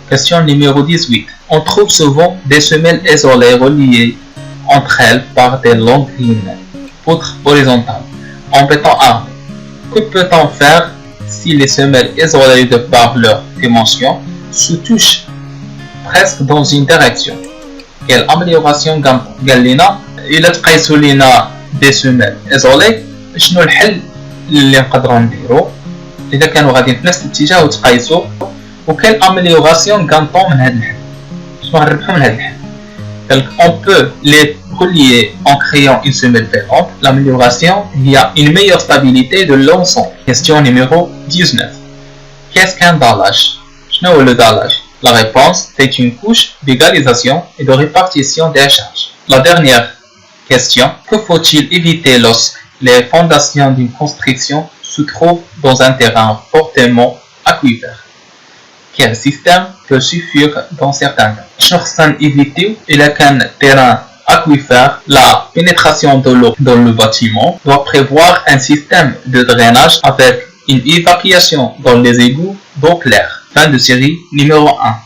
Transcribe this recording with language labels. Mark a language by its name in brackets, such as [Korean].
[French] Question numéro 18. On trouve souvent des semelles isolées reliées entre elles par des longues lignes, poutres horizontales, en béton armé. Que peut-on faire si les semelles isolées de par leur dimension se touchent presque dans une direction? Quelle amélioration [Arabic] قال لنا إلا تقيسوا لنا des semelles isolées شنو الحل اللي نقدروا نديرو إذا كانوا غاديين في نفس الاتجاه وتقيسوا وكل امélioration gagnons من هذا الحل شنو غنربحوا من هذا الحل؟ [French] on peut les relier en créant une semelle filante. L'amélioration, il y a une meilleure stabilité de l'ensemble. Question numéro 19. Qu'est-ce qu'un dallage? [Arabic] شنو هو [French] le dallage? La réponse c'est une couche d'égalisation et de répartition des charges. La dernière question. Que faut-il éviter lorsque les fondations d'une construction se trouvent dans un terrain fortement aquifère? Quel système peut suffire dans certains cas? [Arabic] شنو خصنا [French] éviter [Arabic] إلا كان [French] terrain aquifère? La pénétration de l'eau dans le bâtiment doit prévoir un système de drainage avec une évacuation dans les égouts d'eau claire. Fin de série numéro 1.